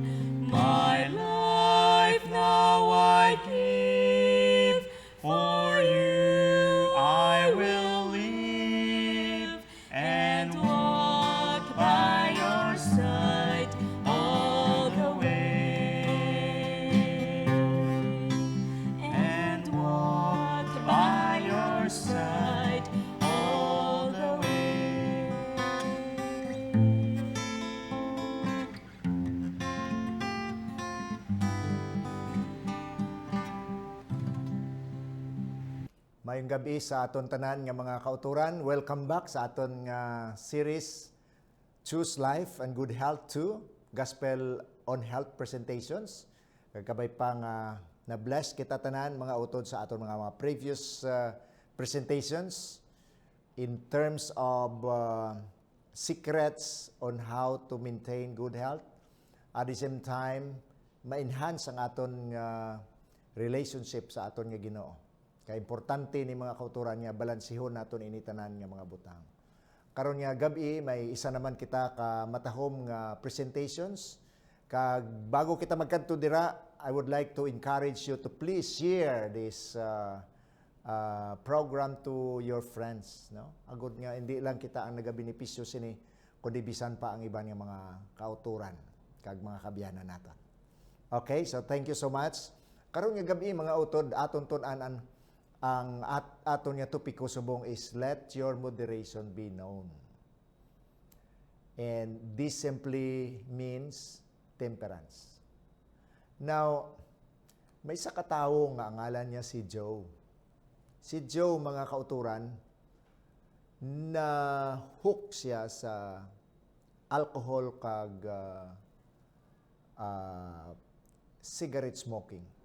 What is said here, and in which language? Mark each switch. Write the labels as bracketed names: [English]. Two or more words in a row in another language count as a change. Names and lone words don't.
[English] My life now I give, for you I will live, and walk by your side all the way. And walk by your side all the way. [Hiligaynon] Mayong gabi sa aton tanan nga mga kauturan. Welcome back sa aton nga series Choose Life and Good Health 2, Gospel on Health Presentations. Kagabay pa nga na-bless kita tanan mga utod sa aton mga [English] previous presentations in terms of secrets on how to maintain good health. At the same time, [Hiligaynon] ma-enhance ang aton relationship sa aton nga Ginoo. Kaya importante ni mga kauturan nga balansihon naton ini tanan nga mga butang. Karon nga gabi may isa naman kita ka matahom nga presentations. Kag bago kita magkanto dira, [English] I would like to encourage you to please share this program to your friends, no? [Hiligaynon] Agud nga hindi lang kita ang nagabenepisyo sini, kundi bisan pa ang iban nga mga kauturan kag mga kabiyanan naton. [English] Okay, so thank you so much. [Hiligaynon] Karon nga gabi mga utod aton tun-anan ang aton nga topiko subong [English] is let your moderation be known. And this simply means temperance. Now, [Hiligaynon] may isa ka tawo nga ang ngalan niya si Joe. Si Joe, mga kauturan, na hook siya sa alcohol kag [English] cigarette smoking.